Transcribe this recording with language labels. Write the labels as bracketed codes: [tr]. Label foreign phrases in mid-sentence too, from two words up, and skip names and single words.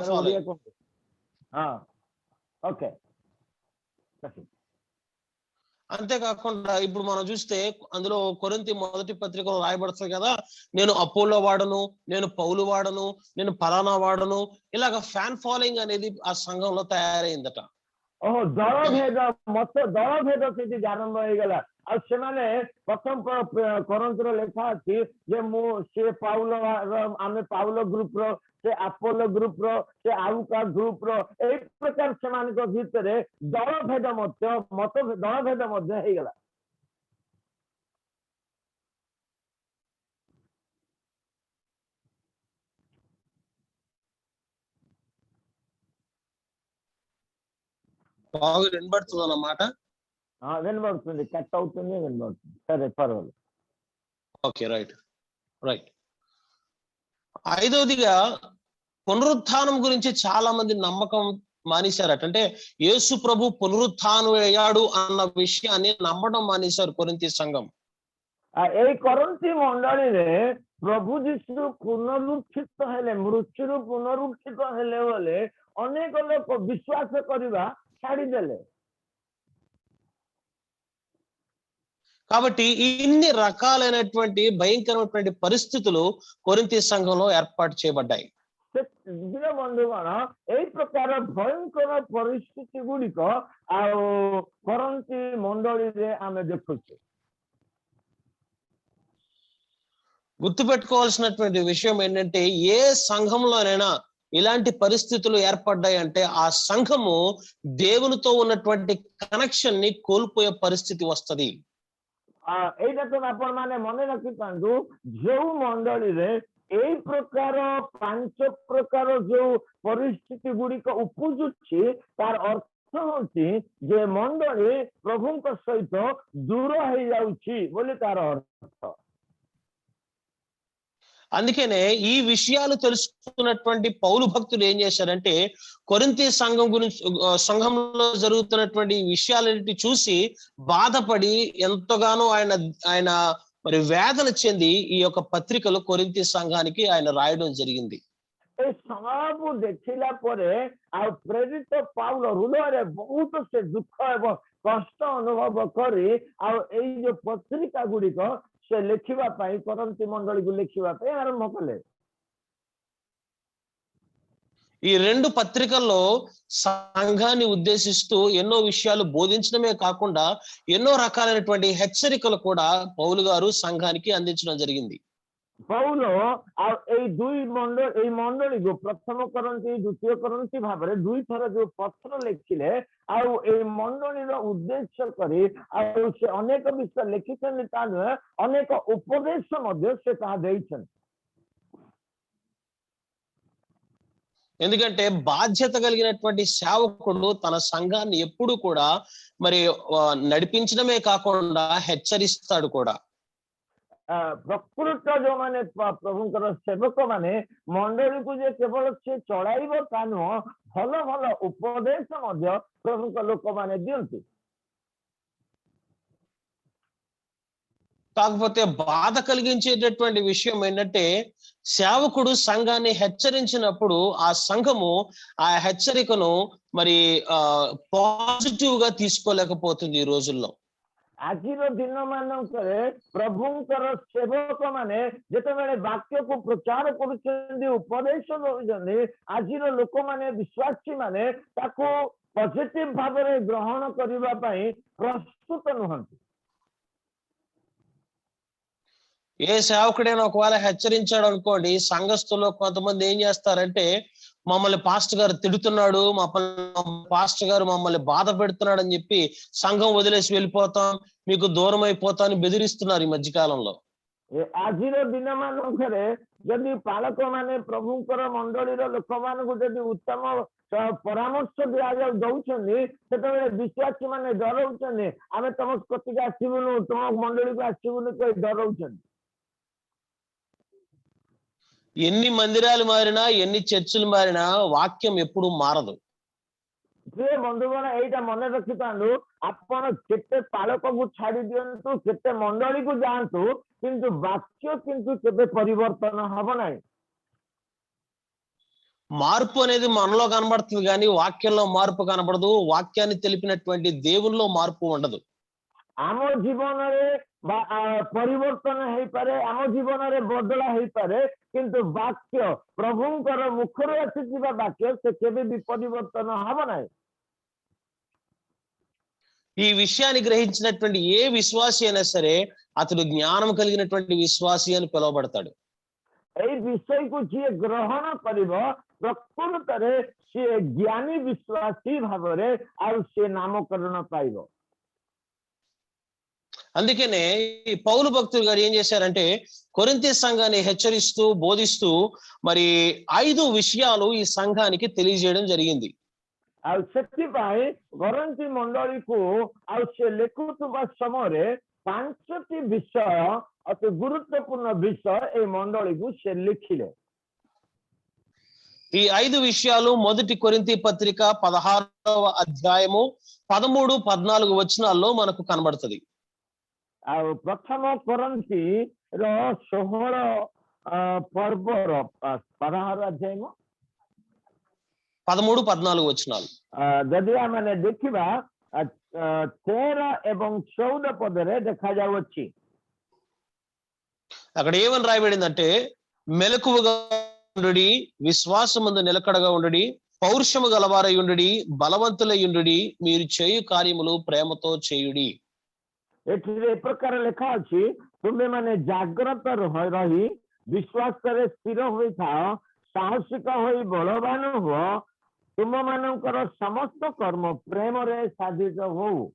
[te] ఓకే। అంతేకాకుండా ఇప్పుడు మనం చూస్తే అందులో కొరింథీ మొదటి పత్రికలో రాయబడుతుంది కదా, నేను అపోలో వాడను, నేను పౌలు వాడను, నేను ఫలానా వాడను, ఇలాగ [en] fan following [te] అనేది ఆ సంఘంలో తయారైందట। [or] ଦଳଭେଦ ଦଳଭେଦ ସେଠି ଆରମ୍ଭ ହେଇଗଲା। ଆଉ ସେମାନେ ପ୍ରଥମ କରନ୍ତିର ଲେଖା ଅଛି ଯେ ସେ ପାଉଲ ଆମେ ପାଉଲ ଗ୍ରୁପ ର, ସେ ଆପୋଲୋ ଗ୍ରୁପ ର, ସେ ଆଉ କାହା ଗ୍ରୁପ ର, ଏଇ ପ୍ରକାର ସେମାନଙ୍କ ଭିତରେ ଦଳଭେଦ ମଧ୍ୟ ହେଇଗଲା। [te] బాగా వినబడుతుంది అన్నమాట। వినబడుతుంది, కట్ అవుతుంది, వినబడుతుంది, సరే పర్వాలేదు। ఓకే, రైట్। ఐదవదిగా పునరుత్థానం గురించి చాలా మంది నమ్మకం మానేశారట। అంటే యేసు ప్రభు పునరుత్థానం అయ్యాడు అన్న విషయాన్ని నమ్మడం మానేశారు కొరింథీ సంఘం। [or] ଏଇ କରନ୍ତି ମଣ୍ଡଳୀରେ ପ୍ରଭୁ ଯୀଶୁ ପୁନରୁତ୍ଥିତ ହେଲେ, ମୃତ୍ୟୁରୁ ପୁନରୁତ୍ଥିତ ହେଲେ ବୋଲି ଅନେକ ଲୋକ ବିଶ୍ୱାସ କରିବା ଛାଡ଼ିଦେଲେ। [te] కాబట్టి ఇన్ని రకాలైనటువంటి భయంకరమైనటువంటి పరిస్థితులు కొరింథీ సంఘంలో ఏర్పాటు చేయబడ్డాయి। [or] ବନ୍ଧୁଗଣ ଏଇ ପ୍ରକାର ଭୟଙ୍କର ପରିସ୍ଥିତି ଗୁଡିକ ଆଉ କରନ୍ତି ମଣ୍ଡଳୀରେ ଆମେ ଦେଖୁଛୁ। [te] గుర్తుపెట్టుకోవాల్సినటువంటి విషయం ఏంటంటే ఏ సంఘంలోనైనా ఇలాంటి పరిస్థితులు ఏర్పడ్డాయి అంటే ఆ సంఘము దేవునితో ఉన్నటువంటి కనెక్షన్ ని కోల్పోయే పరిస్థితి వస్తది। [or] ଏଇଟା ତ ଆପଣ ମାନେ ମନେ ରଖିଥାନ୍ତୁ, ଯୋଉ ମଣ୍ଡଳୀରେ ଏଇ ପ୍ରକାର 5 ପ୍ରକାର ଯୋଉ ପରିସ୍ଥିତି ଗୁଡିକ ଉପୁଜୁଛି ତାର ଅର୍ଥ ହଉଛି ଯେ ମଣ୍ଡଳୀ ପ୍ରଭୁଙ୍କ ସହିତ ଦୂର ହେଇଯାଉଛି ବୋଲି ତାର ଅର୍ଥ। [te] అందుకనే ఈ విషయాలు తెలుసుకున్నటువంటి పౌలు భక్తులు ఏం చేశారంటే కొరింథీ సంఘంలో జరుగుతున్నటువంటి విషయాలన్నిటి చూసి బాధపడి ఎంతగానో ఆయన మరి వేదన చెంది ఈ యొక్క పత్రికలు కొరింథీ సంఘానికి ఆయన రాయడం జరిగింది। [or] ଏ ସବୁ ଦେଖିଲା ପରେ ଆଉ ପ୍ରେରିତ ପାଉଲ ହୃଦୟରେ ବହୁତ ସେ ଦୁଃଖ ଏବଂ କଷ୍ଟ ଅନୁଭବ କରି ଆଉ ଏଇ ଯୋଉ ପତ୍ରିକା ଗୁଡିକ ସେ ଲେଖିବା ପାଇଁ କରନ୍ତି ମଣ୍ଡଳୀକୁ ଲେଖିବା ପାଇଁ ଆରମ୍ଭ କଲେ। [te] ఈ రెండు పత్రికల్లో సంఘాన్ని ఉద్దేశిస్తూ ఎన్నో విషయాలు బోధించడమే కాకుండా ఎన్నో రకాలైనటువంటి హెచ్చరికలు కూడా పౌలు గారు సంఘానికి అందించడం జరిగింది। [or] ପୌଲ ଆଉ ଏଇ ଏଇ ମଣ୍ଡଳୀକୁ ପ୍ରଥମ କରନ୍ତି ଦ୍ୱିତୀୟ କରନ୍ତି ଭାବରେ ଦୁଇଥର ଯୋଉ ପତ୍ର ଲେଖିଲେ ଆଉ ଏଇ ମଣ୍ଡଳୀର ଉଦ୍ଦେଶ୍ୟ କରି ଆଉ ସେ ଅନେକ ବିଷୟ ଲେଖିଛନ୍ତି ତା ନୁହେଁ ଅନେକ ଉପଦେଶ ମଧ୍ୟ ସେ ତାହା ଦେଇଛନ୍ତି। [te] ఎందుకంటే బాధ్యత కలిగినటువంటి సేవకుడు తన సంఘాన్ని ఎప్పుడు కూడా మరి నడిపించడమే కాకుండా హెచ్చరిస్తాడు కూడా। [or] ପ୍ରକୃତ ଯୋଉମାନେ ପ୍ରଭୁଙ୍କର ସେବକ ମାନେ ମଣ୍ଡଳୀକୁ ଯେ କେବଳ ସେ ଚଳାଇବ ତା ନୁହଁ ଭଲ ଭଲ ଉପଦେଶ ମଧ୍ୟ ପ୍ରଭୁଙ୍କ ଲୋକମାନେ ଦିଅନ୍ତି। [te] కాకపోతే బాధ కలిగించేటటువంటి విషయం ఏంటంటే సేవకుడు సంఘాన్ని హెచ్చరించినప్పుడు ఆ సంఘము ఆ హెచ్చరికను మరి పాజిటివ్ గా తీసుకోలేకపోతుంది ఈ రోజుల్లో। [or] ଆଜିର ଦିନ ମାନଙ୍କରେ ପ୍ରଭୁଙ୍କର ସେବକ ମାନେ ଯେତେବେଳେ ବାକ୍ୟକୁ ପ୍ରଚାର କରୁଛନ୍ତି ଉପଦେଶ ଦଉଛନ୍ତି ଆଜିର ଲୋକମାନେ ବିଶ୍ୱାସୀ ମାନେ ତାକୁ ପଜିଟିଭ ଭାବରେ ଗ୍ରହଣ କରିବା ପାଇଁ ପ୍ରସ୍ତୁତ ନୁହନ୍ତି। [te] ఏ సేవకుడైనా ఒకవేళ హెచ్చరించాడు అనుకోండి సంఘస్థులు కొంతమంది ఏం చేస్తారంటే మమ్మల్ని పాస్టర్ గారు తిడుతున్నాడు పాస్టర్ గారు మమ్మల్ని బాధ పెడుతున్నాడు అని చెప్పి సంఘం వదిలేసి వెళ్ళిపోతాం మీకు దూరం అయిపోతామని బెదిరిస్తున్నారు ఈ మధ్యకాలంలో। [or] ଆଜିର ଦିନ ମାନଙ୍କରେ ଯଦି ପାଳକ ମାନେ ପ୍ରଭୁଙ୍କର ମଣ୍ଡଳୀର ଲୋକମାନଙ୍କୁ ଯଦି ଉତ୍ତମ ପରାମର୍ଶ ଦଉଛନ୍ତି ସେତେବେଳେ ବିଶ୍ୱାସୀ ମାନେ ଡରଉଛନ୍ତି ଆମେ ତମ କତିକି ଆସିବୁନୁ ତମ ମଣ୍ଡଳୀକୁ ଆସିବୁନୁ କହି ଡରଉଛନ୍ତି। [te] ఎన్ని మందిరాలు మారినా ఎన్ని చర్చిలు మారినా వాక్యం ఎప్పుడు మారదు। [or] ପ୍ରିୟ ବନ୍ଧୁଗଣ ଏଇଟା ମନେ ରଖିଥାନ୍ତୁ ଆପଣ କେତେ ପାଳକକୁ ଛାଡି ଦିଅନ୍ତୁ କେତେ ମଣ୍ଡଳୀକୁ ଯାଆନ୍ତୁ କିନ୍ତୁ ବାକ୍ୟ କିନ୍ତୁ କେବେ ପରିବର୍ତ୍ତନ ହବ ନାହିଁ। [te] మార్పు అనేది మనలో కనబడుతుంది కానీ వాక్యంలో మార్పు కనబడదు। వాక్యాన్ని తెలిపినటువంటి దేవునిలో మార్పు ఉండదు। [or] ଆମ ଜୀବନରେ ପରିବର୍ତ୍ତନ ହେଇପାରେ ଆମ ଜୀବନରେ ବଦଳା ହେଇପାରେ କିନ୍ତୁ ବାକ୍ୟ ପ୍ରଭୁଙ୍କର ମୁଖରୁ ଆସିଥିବା ବାକ୍ୟ ସେ କେବେ ବି ପରିବର୍ତ୍ତନ ହବ ନାହିଁ। [te] ఈ విషయాన్ని గ్రహించినటువంటి ఏ విశ్వాసి అయినా సరే అతడు జ్ఞానం కలిగినటువంటి విశ్వాసి అని పిలువబడతాడు। [or] ଏଇ ବିଷୟକୁ ଯିଏ ଗ୍ରହଣ କରିବ ପ୍ରକୃତରେ ସିଏ ଜ୍ଞାନୀ ବିଶ୍ୱାସୀ ଭାବରେ ଆଉ ସିଏ ନାମକରଣ ପାଇବ। [te] అందుకనే ఈ పౌలు భక్తులు గారు ఏం చేశారంటే కొరింథీ సంఘాన్ని హెచ్చరిస్తూ బోధిస్తూ మరి 5 విషయాలు ఈ సంఘానికి తెలియజేయడం జరిగింది। [or] ଆଉ ସେଥିପାଇଁ କରନ୍ତି ମଣ୍ଡଳୀକୁ ଆଉ ସେ ଲେଖୁଥିବା ସମୟରେ 5ଟି ବିଷୟ ଅତି ଗୁରୁତ୍ୱପୂର୍ଣ୍ଣ ବିଷୟ এই ମଣ୍ଡଳୀକୁ ସେ ଲେଖିଲେ। [te] ఈ 5 విషయాలు మొదటి కొరింథీ పత్రిక 16వ అధ్యాయము 13, 14 వచనాల్లో మనకు కనబడుతుంది। [or] ଆଉ ପ୍ରଥମ କରନ୍ତିର 16 ପର୍ବର 16 ଅଧ୍ୟାୟ [te] 13, 14 వచనాలు [or] ଯଦି ଆମେ ଦେଖିବା 13 ଏବଂ 14 ପଦରେ ଦେଖାଯାଉଅଛି। [te] అక్కడ ఏమని రాయబడిందంటే మెలకువగా ఉండుడి విశ్వాసమందు నిలకడగా ఉండుడి పౌరుషము గలవారై ఉండుడి బలవంతులై ఉండుడి మీరు చేయు కార్యములు ప్రేమతో చేయుడి। [or] ଏଥିରେ ଏ ପ୍ରକାର ଲେଖା ଅଛି ତୁମେ ମାନେ ଜାଗ୍ରତ ରହି ବିଶ୍ୱାସରେ ସ୍ଥିର ହୋଇଥାଅ ସାହସିକ ହୋଇ ବଳବାନ ହୁଅ ତୁମ ମାନଙ୍କର ସମସ୍ତ କର୍ମ ପ୍ରେମରେ ସାଧିତ ହଉ।